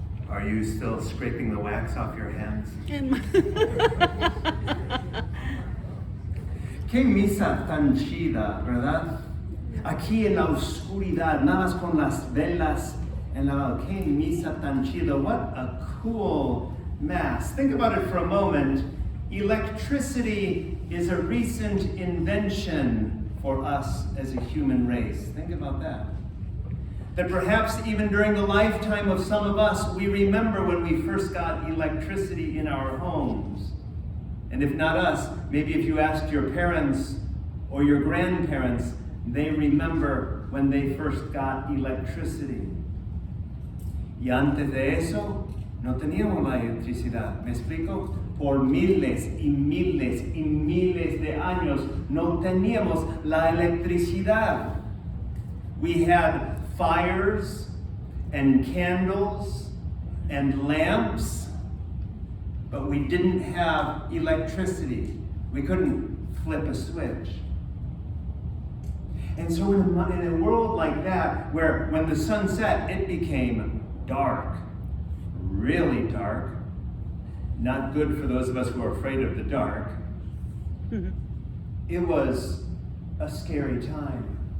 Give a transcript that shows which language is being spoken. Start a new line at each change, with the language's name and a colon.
English: Are you still scraping the wax off your hands?
Spanish: Qué misa tan chida, ¿verdad? Aquí en la oscuridad, nada más con las velas en la qué misa tan chida.
English: What a cool mass. Think about it for a moment. Electricity is a recent invention for us as a human race. Think about that. That perhaps even during the lifetime of some of us, we remember when we first got electricity in our homes. And if not us, maybe if you asked your parents or your grandparents, they remember when they first got electricity.
Spanish: Y antes de eso, no teníamos la electricidad. ¿Me explico? Por miles y miles y miles de años no teníamos la electricidad.
English: We had fires and candles and lamps, but we didn't have electricity. We couldn't flip a switch. And so in a world like that, where when the sun set, it became dark, really dark, not good for those of us who are afraid of the dark, it was a scary time.